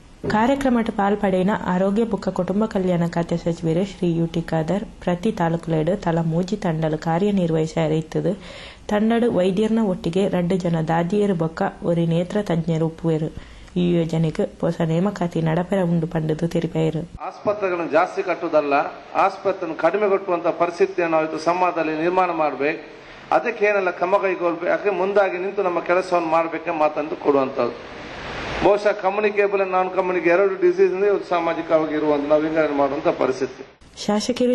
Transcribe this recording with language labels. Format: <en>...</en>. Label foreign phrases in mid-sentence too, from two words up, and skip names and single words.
<tcy>ಕಾರ್ಯಕ್ರಮದ ಪಾಲ್ಪಡೆಯಿನ ಆರೋಗ್ಯ ಬೊಕ್ಕ ಕುಟುಂಬ ಕಲ್ಯಾಣ ಖಾತೆ ಸಚಿವರು ಶ್ರೀ ಯುಟಿ ಖಾದರ್ ಪ್ರತಿ ತಾಲೂಕುಲೇಡು ತಲಾ 3 ತಂಡಲು ಕಾರ್ಯನಿರ್ವಹಿಸಿರುತ್ತದೆ. ತಂಡಡು ವೈದ್ಯರ್ನ ಒಟ್ಟಿಗೆ 2 ಜನ ದಾದಿಯರು ಬೊಕ್ಕ ಒಂದು ನೇತ್ರ ತಜ್ಞರು ಉಪ್ಪುವರು. ಈ ಯೋಜನೆಗೆ ಹೊಸ ನೇಮಕಾತಿ ನಡಪರ ಉಂಡು ಪಂಡದು ತೆರಿಪಾಯರು.</tcy> <kn>ಆಸ್ಪತ್ರೆಗಳನ್ನು ಜಾಸ್ತಿ ಕಟ್ಟುವುದಲ್ಲ, ಆಸ್ಪತ್ರೆಯನ್ನು ಕಡಿಮೆ ಕಟ್ಟುವಂತ ಪರಿಸ್ಥಿತಿಯನ್ನು ನಾವು ಸಮಾಜದಲ್ಲಿ ನಿರ್ಮಾಣ ಮಾಡಬೇಕು. ಅದಕ್ಕೆ ಏನೆಲ್ಲ ಕ್ರಮ ಕೈಗೊಳ್ಬೇಕು, ಯಾಕೆ ಮುಂದಾಗಿ ನಿಂತು ನಮ್ಮ ಕೆಲಸವನ್ನು ಮಾಡಬೇಕೆ ಮಾತಂದು ಕೊಡುವಂಥದ್ದು. ಬಹುಶಃ</kn> <en>communicable and non communicable</en> <kn>2 ಡಿಸೀಸ್ ಸಾಮಾಜಿಕವಾಗಿ ಇರುವಂತ ನಾವು ವಿಂಗಡಣೆ ಮಾಡುವಂತ ಪರಿಸ್ಥಿತಿ. ಶಾಸಕರು</kn>